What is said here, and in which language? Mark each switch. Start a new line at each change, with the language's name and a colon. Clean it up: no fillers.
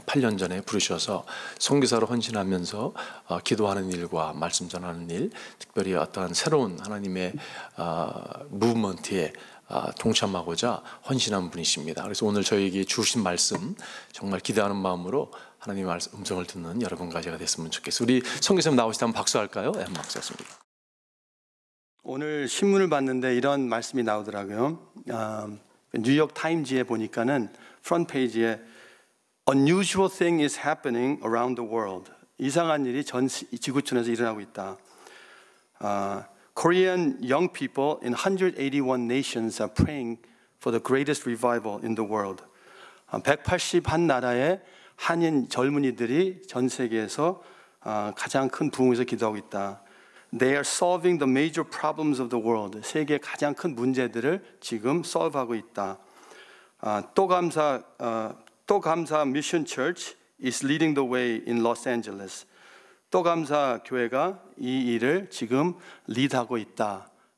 Korean: 8년 전에 부르셔서 선교사로 헌신하면서 기도하는 일과 말씀 전하는 일, 특별히 어떠한 새로운 하나님의 무브먼트에 동참하고자 헌신한 분이십니다. 그래서 오늘 저에게 주신 말씀 정말 기대하는 마음으로 하나님의 음성을 듣는 여러분과 제가 됐으면 좋겠어요. 우리 선교사님 나오시다 한번 박수할까요? 네, 박수했습니다. 오늘 신문을 봤는데 이런 말씀이 나오더라고요. 뉴욕 타임즈에 보니까는 프런트 페이지에
English: Unusual thing is happening around the world.
Korean: 이상한 일이 전 지구촌에서 일어나고 있다.
English: Korean young people in 181 nations are praying for the greatest revival in the world.
Korean: 181나라의 한인 젊은이들이 전 세계에서 가장 큰 부흥에서 기도하고 있다.
English: They are solving the major problems of the world.
Korean: 세계의 가장 큰 문제들을 지금 solve하고 있다.
English: 또 감사 Mission Church is leading the way in Los Angeles.
Korean: 또 감사 교회가 이 일을 지금 리드하고 있다.